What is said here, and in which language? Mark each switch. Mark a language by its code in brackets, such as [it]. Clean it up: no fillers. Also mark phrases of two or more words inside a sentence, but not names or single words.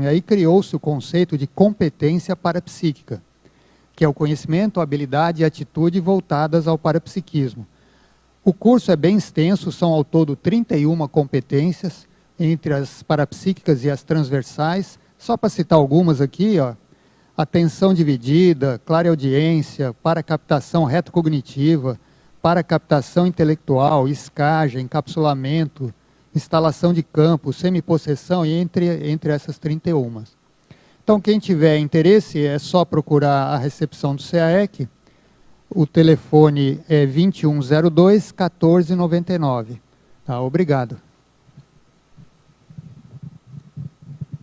[pt] E aí criou-se o conceito de competência parapsíquica, que é o conhecimento, habilidade e atitude voltadas ao parapsiquismo. O curso é bem extenso, são ao todo 31 competências, entre as parapsíquicas e as transversais. Só para citar algumas aqui, ó, atenção dividida, clareaudiência, paracaptação retrocognitiva, paracaptação intelectual, escagem, encapsulamento, instalação de campo, semipossessão, e entre essas 31. Então, quem tiver interesse, é só procurar a recepção do CAEC. O telefone é 2102 1499. Tá, obrigado.